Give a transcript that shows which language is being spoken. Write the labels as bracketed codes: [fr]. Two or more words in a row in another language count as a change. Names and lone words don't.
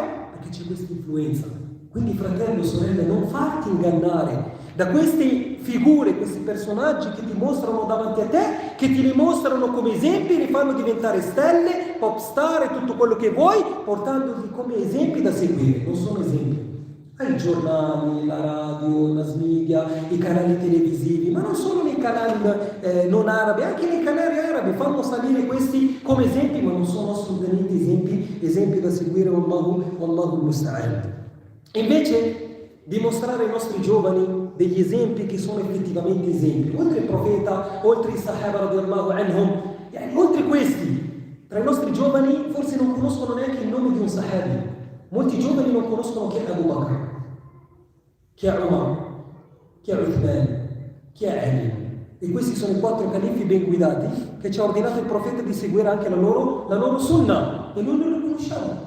[it] Perché c'è questa influenza. Quindi, fratello, sorelle, non farti ingannare da queste figure, questi personaggi che ti mostrano davanti a te, che ti dimostrano come esempi, li fanno diventare stelle, pop star e tutto quello che vuoi, portandoli come esempi da seguire. Non sono esempi. Hai i giornali, la radio, la media, i canali televisivi, ma non solo nei canali non arabi, anche nei canali arabi fanno salire questi come esempi, ma non sono assolutamente esempi da seguire. [ar] والله المستعان. [it] Invece dimostrare ai nostri giovani degli esempi che sono effettivamente esempi, oltre il profeta, oltre i sahaba [ar] رضي الله عنهم, [it] oltre questi, tra i nostri giovani forse non conoscono neanche il nome di un sahabi. Molti giovani non conoscono chi è Abu Bakr, chi è Umar, chi è Uthman, chi è Ali. E questi sono i 4 califi ben guidati che ci ha ordinato il profeta di seguire anche la loro sunnah, e noi non lo conosciamo.